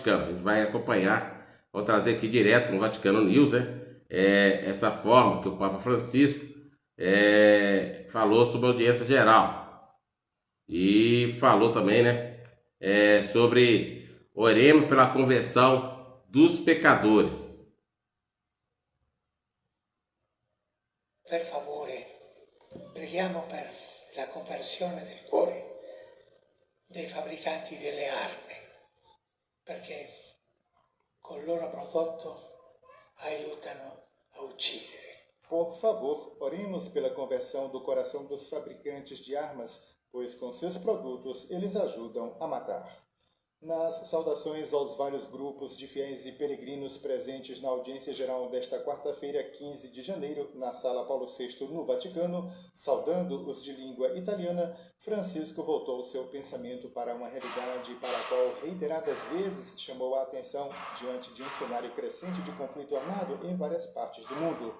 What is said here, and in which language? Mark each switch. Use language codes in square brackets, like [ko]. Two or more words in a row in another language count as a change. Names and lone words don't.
[pt] A gente vai acompanhar, vou trazer aqui direto no Vaticano News, né? Essa forma que o Papa Francisco falou sobre a audiência geral. E falou também, né? Sobre oremos pela conversão dos pecadores. [it] Per favore, preghiamo per la conversione del cuore dei fabbricanti delle armi, perché col loro prodotto aiutano a uccidere. [pt] Por favor, oremos pela conversão do coração dos fabricantes de armas, pois com seus produtos eles ajudam a matar. Nas saudações aos vários grupos de fiéis e peregrinos presentes na audiência geral desta quarta-feira, 15 de janeiro, na Sala Paulo VI, no Vaticano, saudando os de língua italiana, Francisco voltou seu pensamento para uma realidade para a qual reiteradas vezes chamou a atenção diante de um cenário crescente de conflito armado em várias partes do mundo.